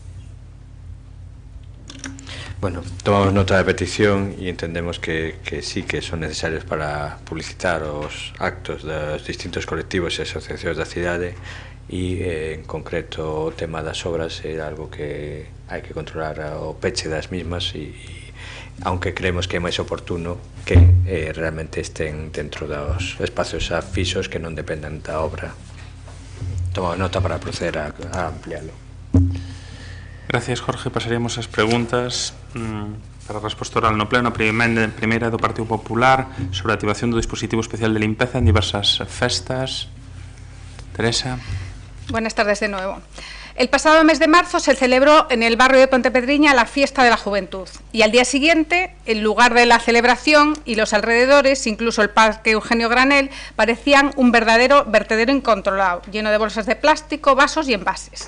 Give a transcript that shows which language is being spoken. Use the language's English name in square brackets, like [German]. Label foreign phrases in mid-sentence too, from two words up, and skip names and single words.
[Galician] Bueno, tomamos nota da petición e entendemos que sí que son necesarios para publicitar os actos dos distintos colectivos e asociacións da cidade, e en concreto o tema das obras é algo que hai que controlar o peche das mismas, e [Spanish] aunque creemos [Galician] que é máis oportuno que realmente estén dentro dos espacios afixos que non dependan da obra. [Spanish] Tomamos nota para proceder a ampliarlo. Gracias, Jorge. [Galician] Pasaríamos ás preguntas para a resposta oral no pleno. A primeira do Partido Popular sobre a activación do dispositivo especial de limpeza en diversas festas. Teresa. [Spanish] Buenas tardes de nuevo. El pasado mes de marzo se celebró en el barrio de Pontepedriña la Fiesta de la Juventud y al día siguiente, el lugar de la celebración y los alrededores, incluso el Parque Eugenio Granel, parecían un verdadero vertedero incontrolado, lleno de bolsas de plástico, vasos y envases.